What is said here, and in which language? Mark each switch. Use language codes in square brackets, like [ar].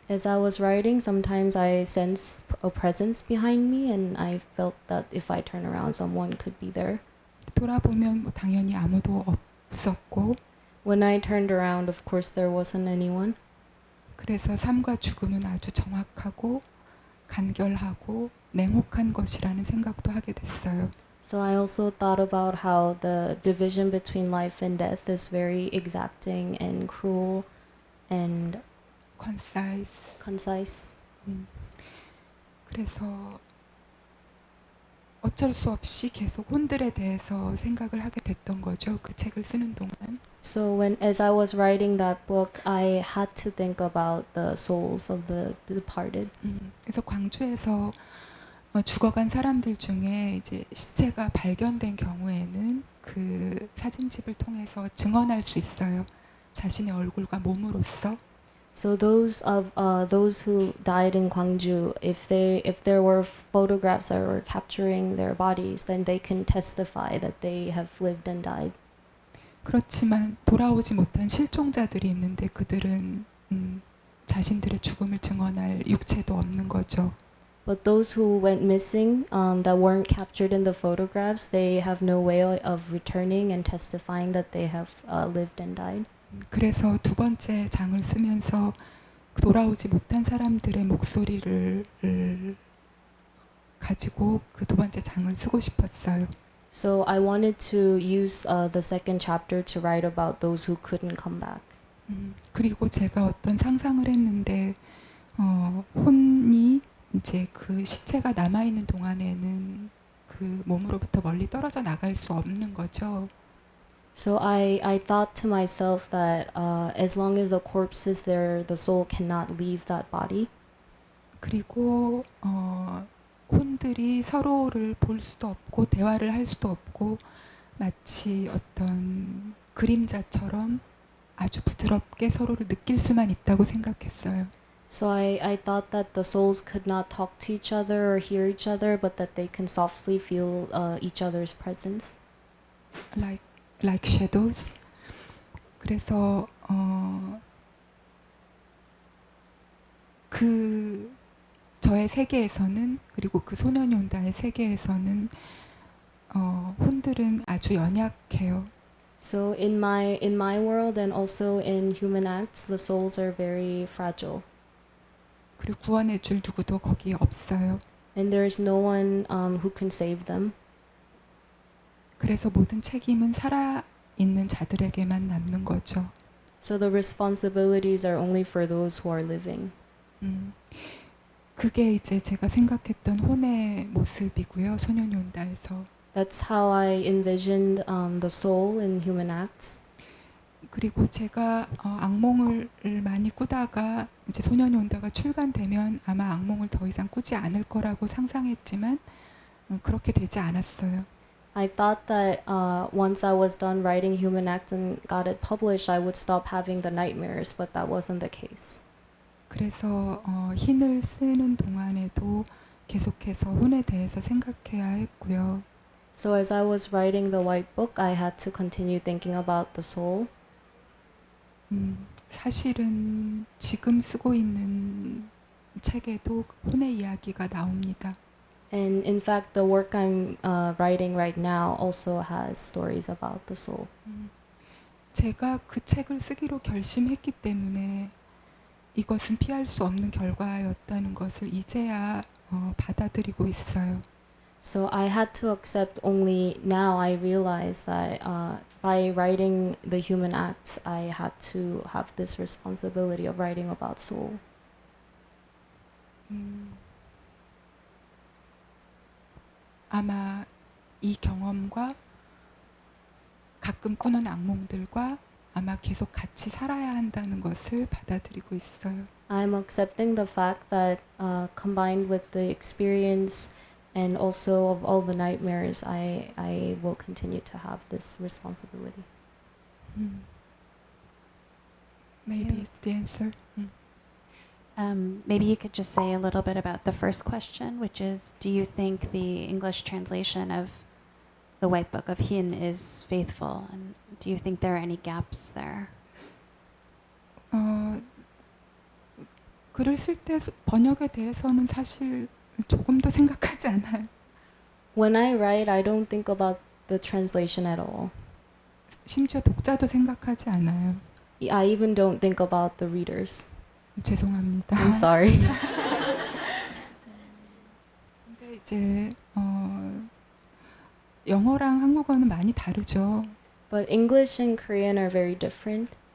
[en] As I was writing, sometimes I sensed a presence behind me and I felt that if I turn around, someone could be there. [ko] 돌아보면 당연히 아무도 없었고 [en] When I turned around, of course, there wasn't anyone. [ko] 그래서 삶과 죽음은 아주 정확하고 간결하고 냉혹한 것이라는 생각도 하게 됐어요. [en] So I also thought about how the division between life and death is very exacting and cruel and concise. [ko] 그래서 어쩔 수 없이 계속 혼들에 대해서 생각을 하게 됐던 거죠. 그 책을 쓰는 동안. [en] So when as I was writing that book, I had to think about the souls of the departed. [ko] 그래서 광주에서 죽어간 사람들 중에 이제 시체가 발견된 경우에는 그 사진집을 통해서 증언할 수 있어요. 자신의 얼굴과 몸으로써. [en] So those who died in Gwangju, if there were photographs that were capturing their bodies, then they can testify that they have lived and died. [ko] 그렇지만 돌아오지 못한 실종자들이 있는데 그들은 자신들의 죽음을 증언할 육체도 없는 거죠. [en] But those who went missing, that weren't captured in the photographs, they have no way of returning and testifying that they have lived and died. [ko] 그래서 두 번째 장을 쓰면서 돌아오지 못한 사람들의 목소리를 가지고 그 두 번째 장을 쓰고 싶었어요. [en] So I wanted to use the second chapter to write about those who couldn't come back. [ko] 그리고 제가 어떤 상상을 했는데 혼이 이제 그 시체가 남아 있는 동안에는 그 몸으로부터 멀리 떨어져 나갈 수 없는 거죠. [en] So I thought to myself that as long as the corpse is there, the soul cannot leave that body. [ko] 그리고 혼들이 서로를 볼 수도 없고 대화를 할 수도 없고 마치 어떤 그림자처럼 아주 부드럽게 서로를 느낄 수만 있다고 생각했어요. [en] So I thought that the souls could not talk to each other or hear each other, but that they can softly feel each other's presence. Like shadows. [ko] 그래서 그 저의 세계에서는 그리고 그 소년이 온다의 세계에서는 혼들은 아주 연약해요. [en] So in my world and also in Human Acts, the souls are very fragile, [ko] 그리고 구원해 줄 누구도 거기에 없어요. [en] and there is no one who can save them. [ko] 그래서 모든 책임은 살아 있는 자들에게만 남는 거죠. [en] So the responsibilities are only for those who are living. [ko] 그게 이제 제가 생각했던 혼의 모습이고요. 소년이 온다에서. [en] That's how I envisioned the soul in Human Acts. [ko] 그리고 제가 악몽을 많이 꾸다가 이제 소년이 온다가 출간되면 아마 악몽을 더 이상 꾸지 않을 거라고 상상했지만 그렇게 되지 않았어요. [en] I thought that once I was done writing Human Acts and got it published, I would stop having the nightmares, but that wasn't the case. [ko] 그래서 흰을 쓰는 동안에도 계속해서 혼에 대해서 생각해야 했고요. [en] So as I was writing the White Book, I had to continue thinking about the soul. [ko] 사실은 지금 쓰고 있는 책에도 혼의 이야기가 나옵니다. [en] And in fact, the work I'm writing right now also has stories about the soul. [ko] 제가 그 책을 쓰기로 결심했기 때문에 이것은 피할 수 없는 결과였다는 것을 이제야 받아들이고 있어요. [en] So I had to accept only now I realize that by writing the Human Acts, I had to have this responsibility of writing about soul. [ko] 아마 이 경험과 가끔 꾸는 악몽들과 아마 계속 같이 살아야 한다는 것을 받아들이고 있어요. [en] I'm accepting the fact that combined with the experience and also of all the nightmares, I will continue to have this responsibility. Maybe it's the answer. Maybe you could just say a little bit about the first question, which is, do you think the English translation of the White Book of Hin is faithful? And do you think there are any gaps there? [ko] 글을 쓸 때 번역에 대해서는 사실 조금도 생각하지 않아요. [en] When I write, I don't think about the translation at all. [ko] 심지어 독자도 생각하지 않아요. [en] I even don't think about the readers. [ko] 죄송합니다. [en] I'm sorry. [ko] 근데 이제 영어랑 한국어는 많이 다르죠. [en] But English and Korean are very different.